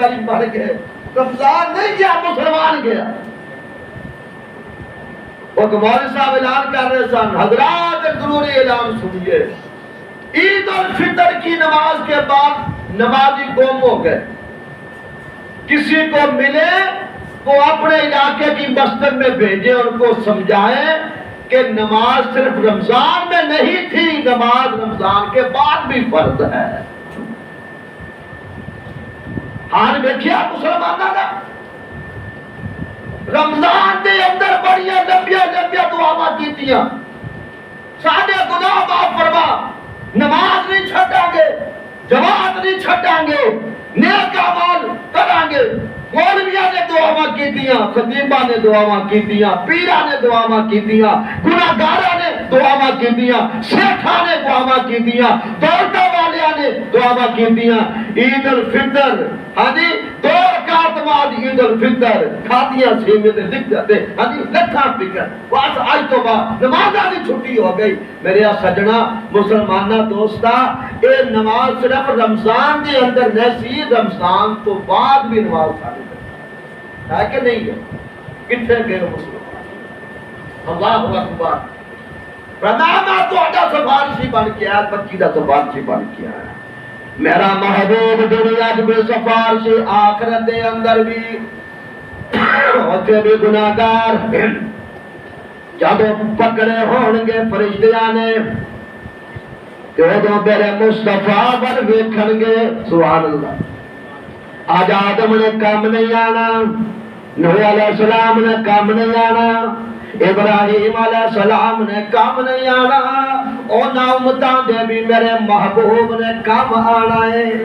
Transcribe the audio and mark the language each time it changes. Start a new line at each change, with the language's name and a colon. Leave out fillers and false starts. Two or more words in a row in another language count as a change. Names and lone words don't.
Punjabi: نہیں مر گئے رمضان نہیں گیا مسلمان گیا ایک مولوی صاحب اعلان کر رہے سن،
Urdu: حضرات ایک ضروری اعلان سنیے، عید الفطر کی نماز کے بعد نمازی گم ہو گئے، کسی کو ملے وہ اپنے علاقے کی مسجد میں بھیجے، ان کو سمجھائیں کہ نماز صرف رمضان میں نہیں تھی، نماز رمضان کے بعد بھی فرض ہے۔
Punjabi: حال دیکھیا مسلمانوں کا، رمضان کے اندر بڑیاں لمبیاں دعاواں کیتیاں، سارے گناہ معاف فرما، نماز نہیں چھڈاں گے، جماعت نہیں چھڈاں گے، نیک اعمال کریں گے۔ مولویاں نے دعاواں کیتیاں، خطیباں نے دعاواں کیتیاں، پیراں نے دعاواں کیتیاں، گناہگاراں نے دعاواں کیتیاں، شیخاں نے دعاواں کیتیاں، دولتاں والیاں نے دعاواں کیتیاں۔ عید الفطر، ہاں جی 2 رکعت بعد عید الفطر کھادیاں سیوے تے دکھ جاتے، ہاں جی لکھاں فکر، بس آج تو بعد نمازاں دی چھٹی ہو گئی۔ میرے سجنا مسلمانہ دوستا، اے نماز صرف رمضان دے اندر نہیں، رمضان تو بعد بھی نماز ہے کہ نہیں ہے؟
Urdu: کتنے گئے مسلمان؟ اللہ اکبر۔
Punjabi: فرمایا تو اڈا سفارشی بن کے آیا، بچی دا سفارشی بن کے آیا۔ میرا محبوب دنیا بھی سفارشی، آخرت دے اندر بھی، ہوتے بھی گناہگار
Urdu: جب پکڑے ہونگے
Punjabi: فرشتیاں نے کہ وہ میرے مصطفیٰ پر ویکھن گے، سبحان اللہ۔ آج آدم نے کام نہیں آنا، نوح علیہ السلام نے کام نہیں آنا، ابراہیم علیہ السلام نے کام نہیں آنا، اونا امتاں دے بھی میرے محبوب نے کام آنا ہے۔